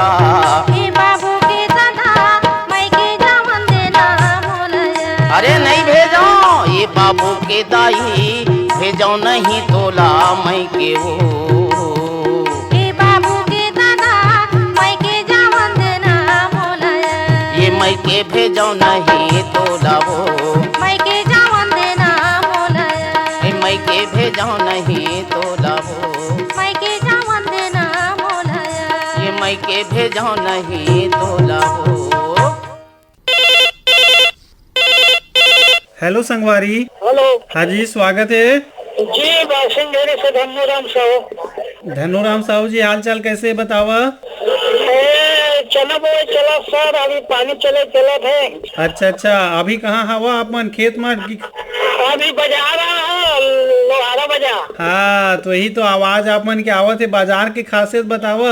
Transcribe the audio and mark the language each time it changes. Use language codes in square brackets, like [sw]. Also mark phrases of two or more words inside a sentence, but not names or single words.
[hne] ए बाबू के दादा मैं के जावन देना मोलया। अरे नहीं भेजो ये बाबू के दाई, भेजो नहीं तोला मैं के वो। ए बाबू के दादा मैं के जावन देना मोलया। ये मैं के भेजो नहीं तोला वो, मैं के जावन देना मोलया। ये मैं के भेजो नहीं तोला वो, मैं के जावन देना मोलया। ये मैं के भेजो नहीं तोला वो। हेलो संगवारी। हेलो हाँ जी, स्वागत है। जी, बासिंगेरी से धन्यराम साहू। धनुराम साहू जी, हाल चाल कैसे बतावा? चना बोए चला सर, अभी पानी चले चला थे। अच्छा अच्छा, अभी कहाँ हवा अपन खेत में? अभी बजा रहा है लोहारा बजा। हाँ, तो यही तो आवाज आपन के आवत है। बाजार की खासियत बतावा।